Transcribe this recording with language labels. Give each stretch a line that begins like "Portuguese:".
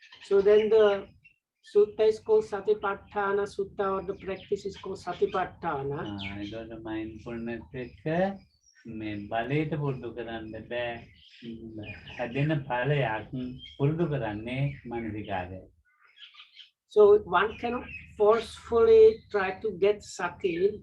English: So then the sutta is called Satipatthana sutta, or the practice is called Satipatthana.
Sinhala: ඒකට mindfulness එක මේ බලයට පුරුදු කරන්න බෑ. හැදෙන ඵලයක් පුරුදු කරන්නේ මානසිකාර්යය.
English: So one cannot forcefully try to get sati.